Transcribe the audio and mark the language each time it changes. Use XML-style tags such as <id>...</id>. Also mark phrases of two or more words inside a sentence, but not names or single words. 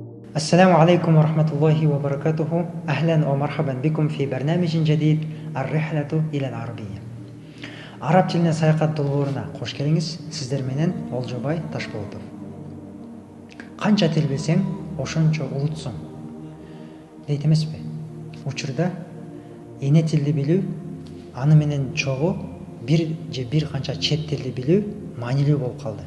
<ar>السلام عليكم ورحمة الله وبركاته. أهلا ومرحبا بكم في برنامج جديد الرحلة إلى العربية.</ar> <ky>Араб тіліне саяхат долбооруна қош келиңиз. Сиздер менен Олжобай Ташполотов. Канча тил билсең, ошончо улутсуң дейт эмеспи? Учурда эне тилди билүү, аны менен чогуу бир канча чет тилди билүү маанилүү болуп калды.</ky>